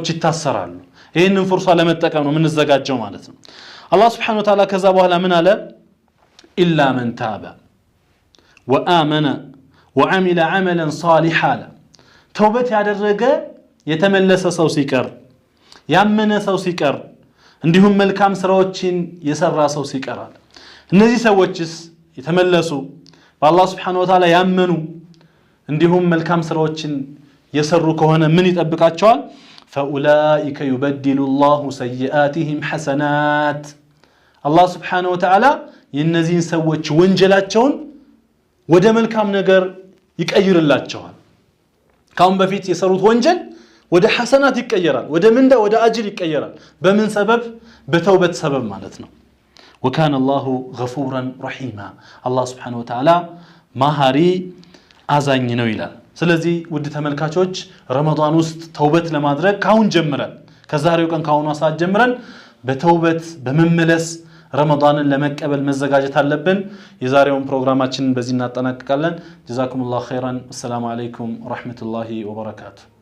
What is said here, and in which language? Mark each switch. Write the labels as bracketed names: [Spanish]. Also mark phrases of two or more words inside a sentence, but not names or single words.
[Amharic] ይታሰራሉ ይሄንን ፍርሷ ለመጠቀም ነው የምንዘጋጀው ማለት ነው አላህ [Arabic] سبحانه وتعالى [Amharic] ከዛ በኋላ ምን አለ [Arabic] إلا من تاب وآمن وعمل عملا صالحا [Amharic] توبت ያደረገ የተመለሰ ሰው ሲቀር ያመነ ሰው ሲቀር እንዲሁም መልካም ስራዎችን የሰራ ሰው ሲቀር እነዚህ ሰዎችስ የተመለሱ በአላህ [Arabic] سبحانه وتعالى [Amharic] ያመኑ እንዲሁም መልካም ስራዎችን የሰሩ ከሆነ ምን ይጠብቃቸዋል [Arabic] فأولئك يبدل الله سيئاتهم حسنات الله سبحانه وتعالى [Amharic] የነዚህን ሰዎች ወንጀላቸውን ወደ መልካም ነገር ይቀይርላቸዋል ካሁን በፊት የሰሩት ወንጀል ወደ ሐሰናት ይቀየራል ወደ ምንዳ ወደ አጅር ይቀየራል በምን ሰበብ በተውበት ሰበብ ማለት ነው [Arabic] وكان الله غفورا رحيما الله سبحانه وتعالى [Amharic] ማሃሪ አዛኝ ነው ይላል ስለዚህ ውድ ተመልካቾች ረመዳን ውስጥ ተውበት ለማድረግ ካሁን ጀምረን ከዛሬው ቀን ካሁን ሰዓት ጀምረን በተውበት በመመለስ ረመዳንን ለመቀበል መዘጋጀት አለብን የዛሬውን ፕሮግራማችንን በዚህ እናጠናቅቃለን [Arabic] جزاكم الله خيرا والسلام عليكم ورحمة الله وبركاته